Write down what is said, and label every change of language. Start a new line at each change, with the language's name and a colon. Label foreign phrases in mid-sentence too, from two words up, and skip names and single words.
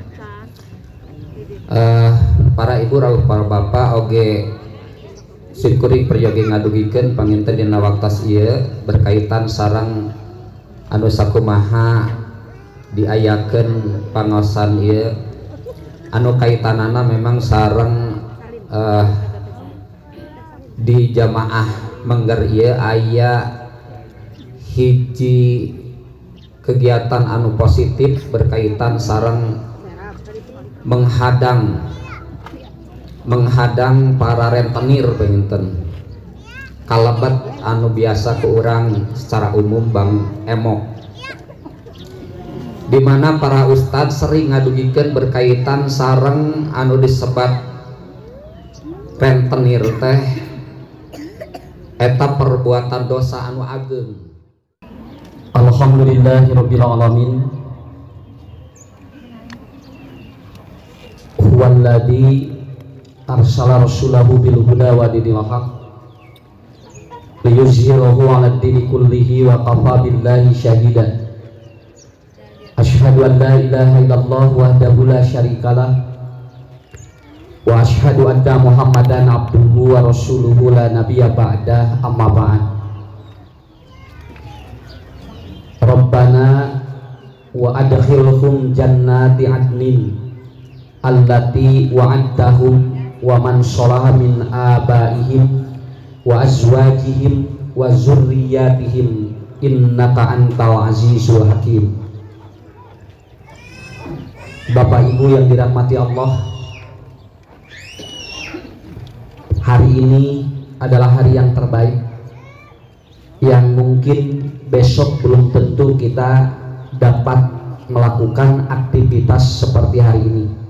Sundanese: Para ibu rawuh para bapak oge simkuring peryogi ngadugikeun panginten dina waktos ieu berkaitan sareng anu sakumaha diayakeun pangaosan ieu anu kaitanana memang sareng di jamaah mengger ieu aya hiji kegiatan anu positif berkaitan sareng
Indonesian: menghadang para rentenir
Sundanese: penginten kalabat anu biasa ke urang
Indonesian: secara umum
Sundanese: Bang Emok, dimana para ustadz sering ngadugikeun berkaitan sareng anu disebat rentenir teh eta perbuatan dosa anu ageng.
Arabic: الحمد لله رب العالمين. هو الذي أرسل رسوله بالهدى ودين الحق ليظهره على الدين كله وكفى بالله شهيدا. أشهد أن لا إله إلا الله وحده لا شريك له وأشهد أن محمدا عبده ورسوله لا نبي بعده, أما بعد. ربنا وأدخلهم جنات عدن التي وعدتهم ومن صلح من آبائهم وأزواجهم وذرياتهم إنك أنت العزيز الحكيم.
Indonesian: Bapak Ibu yang dirahmati Allah, hari ini adalah hari yang terbaik yang mungkin besok belum tentu kita dapat melakukan aktivitas seperti hari ini.